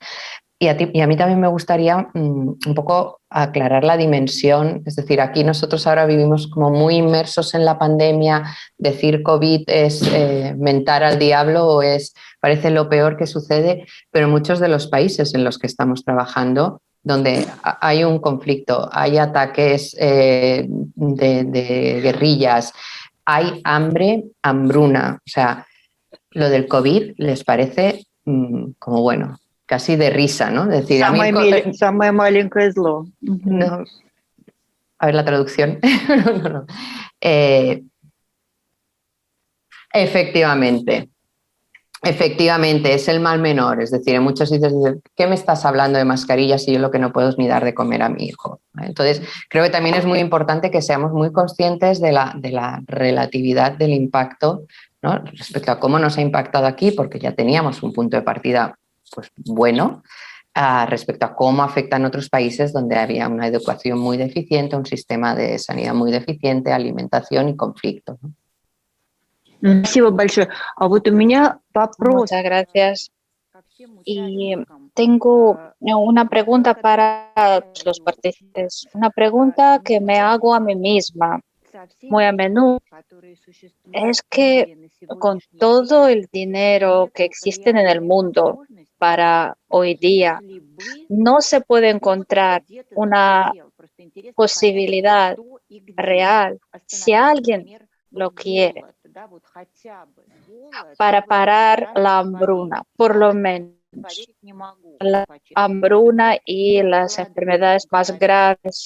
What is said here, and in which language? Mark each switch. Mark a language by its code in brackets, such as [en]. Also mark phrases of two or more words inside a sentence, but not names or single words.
[es] Y a mí también me gustaría un poco aclarar la dimensión, es decir, aquí nosotros ahora vivimos como muy inmersos en la pandemia, decir COVID es mentar al diablo o parece lo peor que sucede, pero muchos de los países en los que estamos trabajando, donde hay un conflicto, hay ataques de guerrillas, hay hambre, hambruna, o sea, lo del COVID les parece como bueno, casi de risa, ¿no? Es decir, [ru] Самое маленькое зло. [es] No, a ver la traducción. No. Efectivamente, es el mal menor. Es decir, en muchos sitios dicen, ¿qué me estás hablando de mascarillas si yo lo que no puedo es ni dar de comer a mi hijo? Entonces, creo que también es muy importante que seamos muy conscientes de la relatividad del impacto, ¿no? Respecto a cómo nos ha impactado aquí, porque ya teníamos un punto de partida pues, bueno, respecto a cómo afecta en otros países donde había una educación muy deficiente, un sistema de sanidad muy deficiente, alimentación y conflicto, ¿no? [ru] Спасибо большое. А вот у меня вопрос. [es] Muchas gracias. Y tengo una pregunta para los participantes, una pregunta que me hago a mí misma muy a menudo. Es que con todo el dinero que existe en el mundo para hoy día, no se puede encontrar una posibilidad real, si alguien lo quiere, para parar la hambruna, por lo menos la hambruna y las enfermedades más graves.